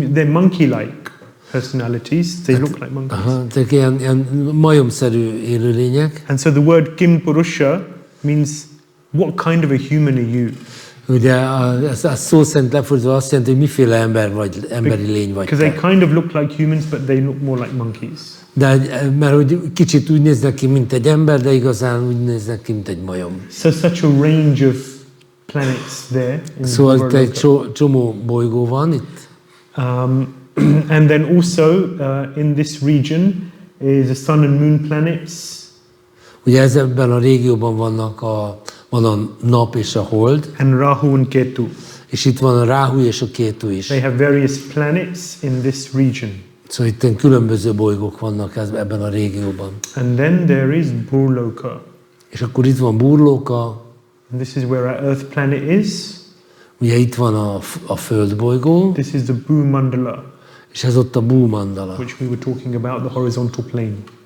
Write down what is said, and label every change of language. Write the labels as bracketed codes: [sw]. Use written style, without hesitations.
[en] They're monkey-like personalities. They look like monkeys. [hu] Ezek ilyen majomszerű élőlények. [en] And so the word Kimpurusha means, what kind of a human are you? [hu] Ugye ez szó szerint lefordítva azt jelenti, hogy miféle emberi lény vagy. [en] Because they kind of look like humans, but they look more like monkeys. [hu] De mert hogy kicsit úgy néznek ki, mint egy ember, de igazán úgy néznek ki, mint egy majom. [en] So such a range of planets there. [hu] Szóval itt egy csomó bolygó van itt. [en] And then also in this region is the sun and moon planets. [hu] Ugye ebben a régióban van a nap és a hold. [en] And Rahu and Ketu. [hu] És itt van a Ráhu és a Kétu is. [en] They have various planets in this region. [hu] Szóval itt különböző bolygók vannak ebben a régióban. [en] And then there is Burloka. [hu] És akkor itt van Burloka. [en] And this is where our Earth planet is. [hu] Ugye itt van a Földbolygó. [en] This is the Bhü-mandala. [hu] És ez ott a Bhü-mandala. [en] Which we were talking about, the horizontal plane.